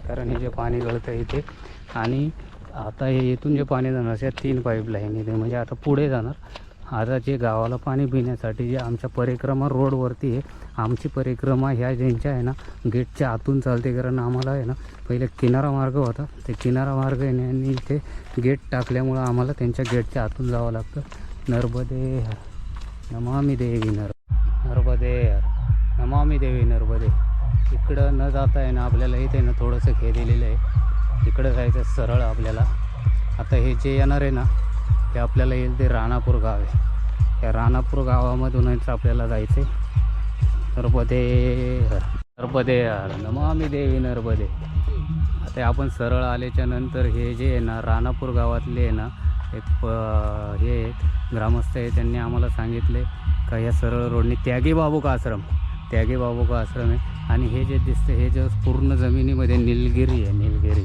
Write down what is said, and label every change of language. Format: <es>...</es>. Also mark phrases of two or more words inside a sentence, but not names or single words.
<mr>कारण हे जे पाणी गळतं इथे आणि आता हे इथून जे पाणी जाणार अशा 3 पाईपलाईन इथे म्हणजे आता पुढे जाणार. आता जे गावाला पाणी पिण्यासाठी जे आमच्या परिक्रमा रोडवरती आहे, आमची परिक्रमा ह्या ज्यांच्या आहे ना गेटच्या आतून चालते. कारण आम्हाला आहे ना पहिले किनारा मार्ग होता, ते किनारा मार्ग यांनी इथे गेट टाकल्यामुळं आम्हाला त्यांच्या गेटच्या आतून जावं लागतं.</mr> <sa>नर्मदे नमामि देवी नमामि देवी नर्मदे.</sa> <mr>इकडं न जाता आहे ना आपल्याला इथे ना थोडंसं हे दिलेलं आहे, इकडं जायचं सरळ आपल्याला. आता हे जे येणार आहे ना ते आपल्याला येईल ते राणापूर गाव आहे. त्या राणापूर गावामधूनच आपल्याला जायचं आहे.</mr> <sa>नर्मदे हर नमामि देवी नर्मदे.</sa> <mr>आता आपण सरळ आल्याच्या नंतर हे जे आहे ना राणापूर गावातले आहे ना एक हे ग्रामस्थ आहे, त्यांनी आम्हाला सांगितले का या सरळ रोडने त्यागी बाबू का आश्रम आहे. आणि हे जे दिसते हे जे पूर्ण जमिनीमध्ये निलगिरी आहे.</mr>